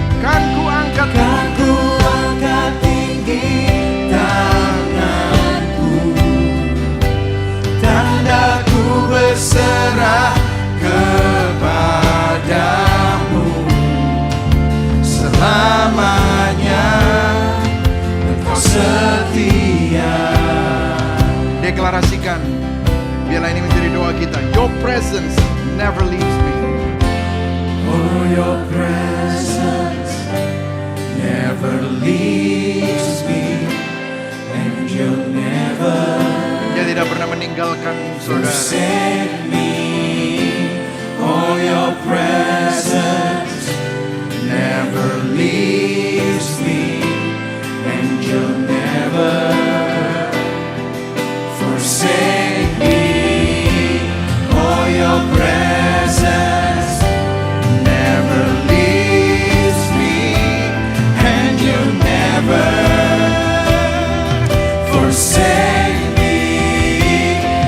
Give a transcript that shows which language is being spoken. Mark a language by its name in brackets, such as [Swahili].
[Indonesian] Kan ku angkat tinggi tanganku, tandaku berserah kepadamu. Selamanya Engkau setia. Deklarasikan, biarlah ini menjadi doa kita. [English] Your presence never leaves me. Oh, your presence never leaves me, and you'll never. [Indonesian] Dia tidak pernah meninggalkan saudara. [English] Forsake me. Oh, your presence never leaves me, and you'll never forsake me. Oh, your presence never leaves me, and you'll never forsake me.